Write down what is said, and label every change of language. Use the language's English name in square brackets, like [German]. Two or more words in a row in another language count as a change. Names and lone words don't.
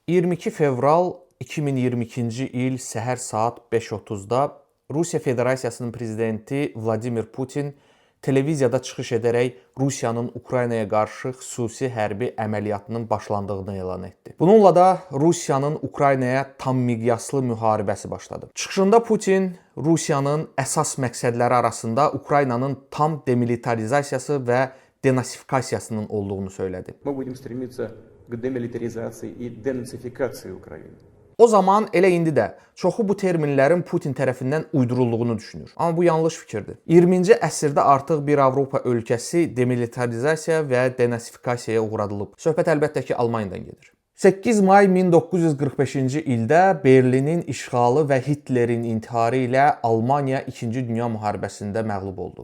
[Azerbaijani] 22 fevral 2022-ci il səhər saat 5:30-da Rusiya Federasiyasının prezidenti Vladimir Putin televiziyada çıxış edərək Rusiyanın Ukraynaya qarşı xüsusi hərbi əməliyyatının başlandığını elan etdi. Bununla da Rusiyanın Ukraynaya tam miqyaslı müharibəsi başladı. Çıxışında Putin Rusiyanın əsas məqsədləri arasında Ukraynanın tam demilitarizasiyası və denasifikasiyasının olduğunu söylədi. [Russian] Мы будем стремиться к демилитаризации и денацификации Украины. [Azerbaijani] O zaman elə indi də çoxu bu terminlərin Putin tərəfindən uydurulduğunu düşünür. Amma bu yanlış fikirdir. 20-ci əsrdə artıq bir Avropa ölkəsi demilitarizasiya və denasifikasiyaya uğradılıb. Söhbət əlbəttə ki, Almaniyadan gedir. 8 may 1945-ci ildə Berlinin işğalı və Hitlerin intiharı ilə Almaniya 2-ci Dünya müharibəsində məğlub oldu.